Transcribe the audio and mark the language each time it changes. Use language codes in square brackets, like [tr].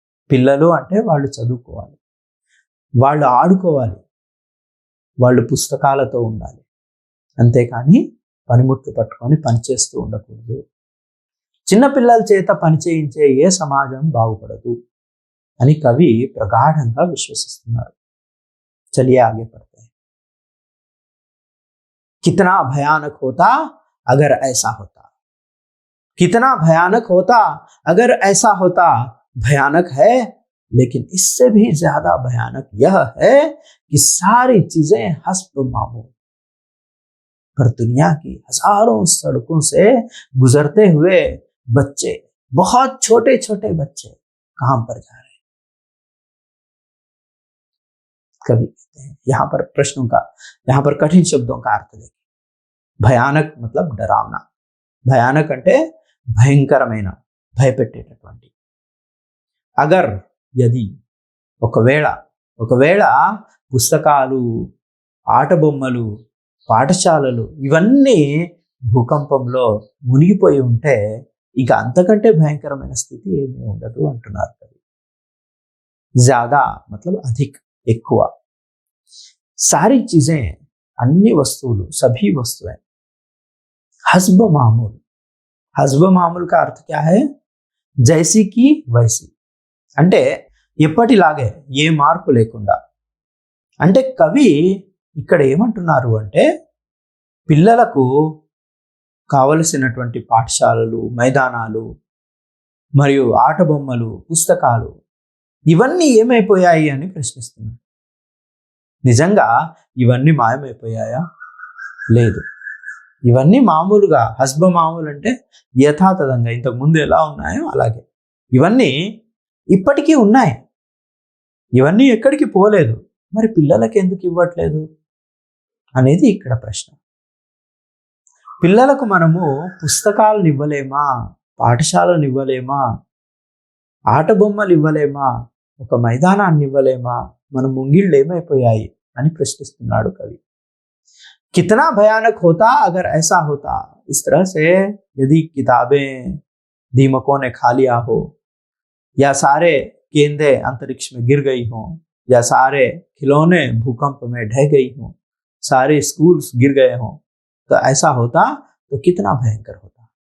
[te] పిల్లలు అంటే వాళ్ళు చదువుకోవాలి, వాళ్ళు ఆడుకోవాలి, వాళ్ళు పుస్తకాలతో ఉండాలి, అంతేకాని పనిముట్లు పట్టుకొని పనిచేస్తూ ఉండకూడదు. చిన్నపిల్లల చేత పని చేయించే ఏ సమాజం బాగుపడదు అని కవి ప్రగాఢంగా విశ్వసిస్తున్నారు. [hi] चलिए आगे पढ़ते हैं. कितना भयानक होता अगर ऐसा होता, कितना भयानक होता अगर ऐसा होता. भयानक है, लेकिन इससे भी ज्यादा भयानक यह है कि सारी चीजें हस्ब मामूल, पर दुनिया की हजारों सड़कों से गुजरते हुए बच्चे, बहुत छोटे छोटे बच्चे काम पर जा रहे हैं. कवि कहते हैं यहाँ पर प्रश्नों का, यहाँ पर कठिन शब्दों का अर्थ देखिए. భయానక్ मतलब डरावना. [te] భయానక్ అంటే భయంకరమైన, భయపెట్టేటటువంటి. అగర్ యది, ఒకవేళ పుస్తకాలు, ఆట బొమ్మలు, పాఠశాలలు ఇవన్నీ భూకంపంలో మునిగిపోయి ఉంటే ఇక అంతకంటే భయంకరమైన స్థితి ఏమీ ఉండదు అంటున్నారు కవి. [hi] జ్యాదా मतलब अधिक, ఎక్కువ. सारी चीजें, अन्य वस्तुవులు, सभी वस्तुएं हस्ब मामूल. हस्ब मामूल का अर्थ क्या है? जैसी की वैसी, [te] అంటే ఎప్పటిలాగే, ఏ మార్పు లేకుండా. అంటే కవి ఇక్కడ ఏమంటున్నారు అంటే పిల్లలకు కావలసినటువంటి పాఠశాలలు, మైదానాలు మరియు ఆట బొమ్మలు, పుస్తకాలు ఇవన్నీ ఏమైపోయాయి అని ప్రశ్నిస్తున్నారు. నిజంగా ఇవన్నీ మాయమైపోయాయా? లేదు. ఇవన్నీ మామూలుగా, హస్బ మామూలు అంటే యథాతథంగా ఇంతకు ముందు ఎలా ఉన్నాయో అలాగే ఇవన్నీ ఇప్పటికీ ఉన్నాయి. ఇవన్నీ ఎక్కడికి పోలేదు. మరి పిల్లలకి ఎందుకు ఇవ్వట్లేదు అనేది ఇక్కడ ప్రశ్న. పిల్లలకు మనము పుస్తకాలను ఇవ్వలేమా, పాఠశాలను ఇవ్వలేమా, ఆట బొమ్మలు ఇవ్వలేమా, ఒక మైదానాన్ని ఇవ్వలేమా? మన ముంగిళ్ళు ఏమైపోయాయి అని ప్రశ్నిస్తున్నాడు కవి. [hi] कितना भयानक होता अगर ऐसा होता. इस तरह से यदि किताबें दीमकों ने खा लिया हो, या सारे गेंदें अंतरिक्ष में गिर गई हों, या सारे खिलौने भूकंप में ढह गई हों, सारे स्कूल्स गिर गए हों, तो ऐसा होता तो कितना भयंकर होता.